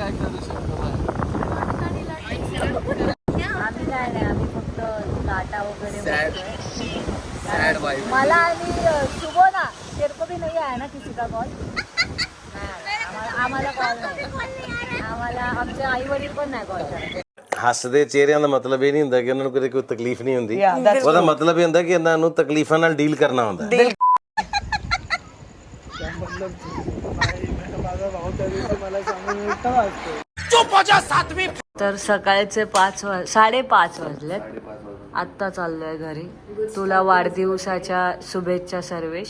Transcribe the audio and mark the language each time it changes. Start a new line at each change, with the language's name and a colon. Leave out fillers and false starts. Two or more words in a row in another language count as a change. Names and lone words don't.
Marathi: आम्ही काय नाही, आम्ही फक्त लाटा वगैरे सॅड भाई. मला आणि सुबोना
Hindi: तेरको भी
Marathi: नाही आहे ना
Hindi: किसी का कॉल.
Marathi: आम्हाला कॉल नाही, आम्हाला आमचे आई वडील पण नाही कॉल करत.
Punjabi: ਹੱਸਦੇ ਚਿਹਰਿਆਂ ਦਾ ਮਤਲਬ ਇਹ ਨਹੀਂ ਹੁੰਦਾ ਕਿ ਉਹਨਾਂ ਨੂੰ ਕਦੇ ਕੋਈ ਤਕਲੀਫ ਨਹੀਂ ਹੁੰਦੀ. ਉਹਦਾ ਮਤਲਬ ਇਹ ਹੁੰਦਾ ਕਿ ਇਹਨਾਂ ਨੂੰ ਤਕਲੀਫਾਂ ਨਾਲ ਡੀਲ ਕਰਨਾ ਹੁੰਦਾ.
Marathi: तर सकाळचे 5:30 वाजलेत. आत्ता चाललोय घरी. तुला वाढदिवसाच्या शुभेच्छा सर्वेश.